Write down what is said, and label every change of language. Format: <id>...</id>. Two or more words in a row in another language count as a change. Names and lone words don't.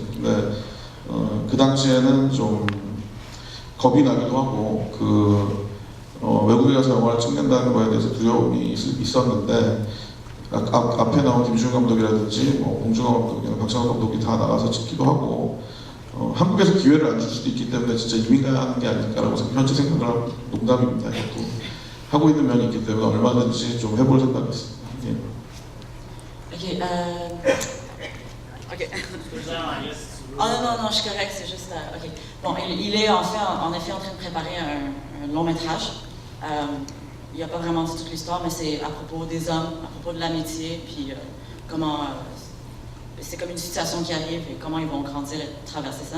<ko>근데 그 당시에는 좀 겁이 나기도 하고 외국에 가서 영화를 찍는다는 거에 대해서 두려움이 있었는데 앞에 나온 김주현 감독이라든지 뭐 봉준호 감독이나 박찬호 감독이 다 나가서 찍기도 하고 한국에서 기회를 안 줄 수도 있기 때문에 진짜 이민 가야 하는 게 아닐까라고 현재 생각을 하고 농담입니다. 또 하고 있는 면이 있기 때문에 얼마든지 좀 해볼 생각이 있습니다. 예.</ko> <fr>Ok. Ok. Oh non, je suis correct, c'est juste. Ok. Bon, il est en effet en train de préparer un long métrage. Il n'a pas vraiment dit toute l'histoire, mais c'est à propos des hommes, à propos de l'amitié, puis comment c'est comme une situation qui arrive et comment ils vont grandir et traverser ça.</fr>